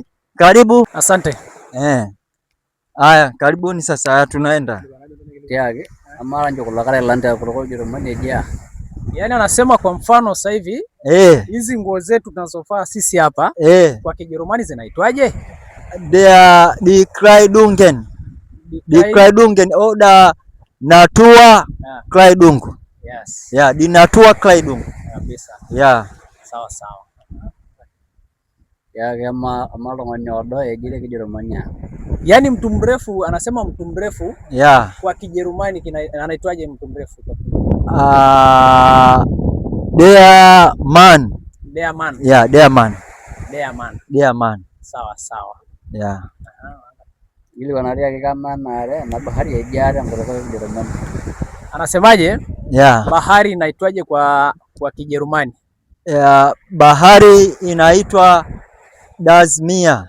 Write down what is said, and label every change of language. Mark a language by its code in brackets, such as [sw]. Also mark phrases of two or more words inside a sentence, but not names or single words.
[sw] Karibu. Asante. Haya, karibuni sasa tunaenda. Yaani anasema kwa mfano sasa hivi hizi nguo zetu tunazovaa sisi hapa kwa Kijerumani zinaitwaje? [de] Die Kleidungen. Die Kleidungen oder Natur Kleidung. Yes. Ja, die Natur Kleidung. [sw] Kabisa. Ja. Sawa sawa. Yaani mtu mrefu, anasema mtu mrefu kwa Kijerumani anaitwaje mtu mrefu? [de] Der Mann. Der Mann. Ja, der Mann. Der Mann. Der Mann. [sw] Sawa sawa. Ja. Ili wanalia kama na bahari ya Ijara kutoka Kijerumani. Anasemaje? Bahari inaitwaje kwa Kijerumani? Bahari inaitwa Das Meer.